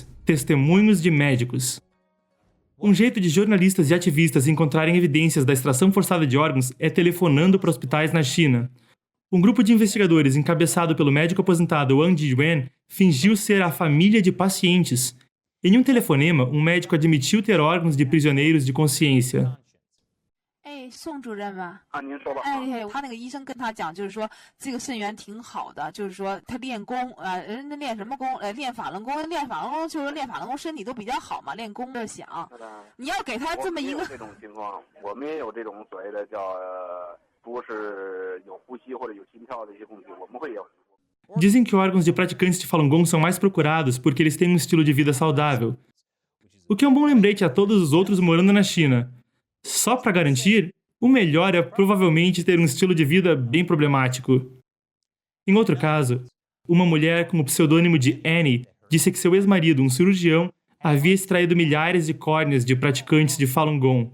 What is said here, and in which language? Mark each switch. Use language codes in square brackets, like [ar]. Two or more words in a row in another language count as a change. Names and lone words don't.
[pt] Testemunhos de médicos. Um jeito de jornalistas e ativistas encontrarem evidências da extração forçada de órgãos é telefonando para hospitais na China. Um grupo de investigadores encabeçado pelo médico aposentado Wang Jiyuan fingiu ser a família de pacientes. Em um telefonema, um médico admitiu ter órgãos de prisioneiros de consciência. [zh] 宋主任吗？您说吧。他那个医生跟他讲，就是说这个肾源挺好的，就是说他练功，人家练什么功？练法轮功，练法轮功就是练法轮功身体都比较好嘛，练功的想。你要给他这么一个。这种情况，我们也有这种所谓的叫不是有呼吸或者有心跳的一些问题，我们会有。 [pt] Dizem que órgãos de praticantes de Falun Gong são mais procurados porque eles têm um estilo de vida saudável. O que é um bom lembrete a todos os outros morando na China. Só para garantir, o melhor é provavelmente ter um estilo de vida bem problemático. Em outro caso, uma mulher com o pseudônimo de Annie disse que seu ex-marido, um cirurgião, havia extraído milhares de córneas de praticantes de Falun Gong.